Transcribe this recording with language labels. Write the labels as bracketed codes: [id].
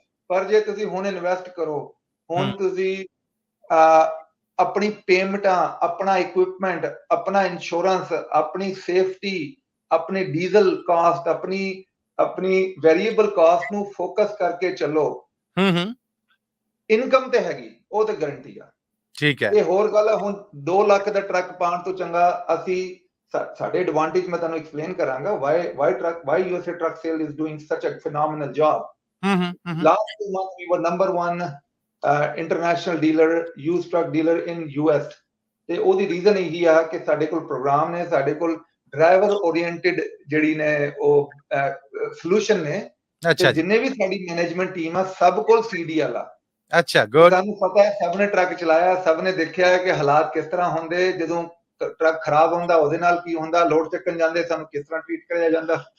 [pa] ਪਰ ਜੇ ਤੁਸੀਂ ਹੁਣ ਇਨਵੈਸਟ ਕਰੋ, ਹੁਣ ਤੁਸੀਂ ਆਪਣੀ ਪੇਮੈਂਟਾਂ, ਆਪਣਾ ਇਕਵਿਪਮੈਂਟ, ਆਪਣਾ ਇੰਸ਼ੋਰੈਂਸ, ਆਪਣੀ ਸੇਫਟੀ, ਆਪਣੀ ਡੀਜ਼ਲ ਕਾਸਟ, ਆਪਣੀ ਵੇਰੀਏਬਲ ਕਾਸਟ ਨੂੰ ਫੋਕਸ ਕਰਕੇ ਚੱਲੋ। ਇਨਕਮ ਤੇ ਹੈਗੀ, ਉਹ ਤੇ ਗਰੰਟੀ ਆ। ਠੀਕ ਹੈ। ਇਹ ਹੋਰ ਗੱਲ ਹੈ। ਹੁਣ 2 ਲੱਖ ਦਾ ਟਰੱਕ ਪਾਉਣ ਤੋਂ ਚੰਗਾ ਅਸੀਂ ਸਾਡੇ ਐਡਵਾਂਟੇਜ ਮੈਂ ਤੁਹਾਨੂੰ ਐਕਸਪਲੇਨ ਕਰਾਂਗਾ [en] why USA truck sale is doing such a phenomenal job. Last 2 months we were number 1 international dealer, used truck dealer in US. [pa] ਤੇ ਉਹਦੀ ਰੀਜ਼ਨ ਇਹੀ ਆ ਕਿ ਸਾਡੇ ਕੋਲ ਪ੍ਰੋਗਰਾਮ ਨੇ, ਸਾਡੇ ਕੋਲ ਡਰਾਈਵਰ ਓਰੀਐਂਟਡ ਜਿਹੜੀ ਨੇ ਉਹ ਸੋਲੂਸ਼ਨ ਨੇ। ਤੇ ਜਿੰਨੇ ਵੀ ਸਾਡੀ ਮੈਨੇਜਮੈਂਟ ਟੀਮ ਆ ਸਭ ਕੋਲ CDL ਆ। ਅੱਛਾ, ਗੁੱਡ। ਤੁਹਾਨੂੰ ਪਤਾ ਹੈ, ਸਭ ਨੇ ਟਰੱਕ ਚਲਾਇਆ, ਸਭ ਨੇ ਦੇਖਿਆ ਕਿ ਹਾਲਾਤ ਕਿਸ ਤਰ੍ਹਾਂ ਹੁੰਦੇ ਜਦੋਂ ਟਰੱਕ ਖਰਾਬ ਹੁੰਦਾ, ਉਹਦੇ ਨਾਲ ਕੀ ਹੁੰਦਾ, ਲੋਡ ਚੱਕਣ ਜਾਂਦੇ ਸਾਨੂੰ ਕਿਸ ਤਰ੍ਹਾਂ ਟ੍ਰੀਟ ਕਰਿਆ ਜਾਂਦਾ।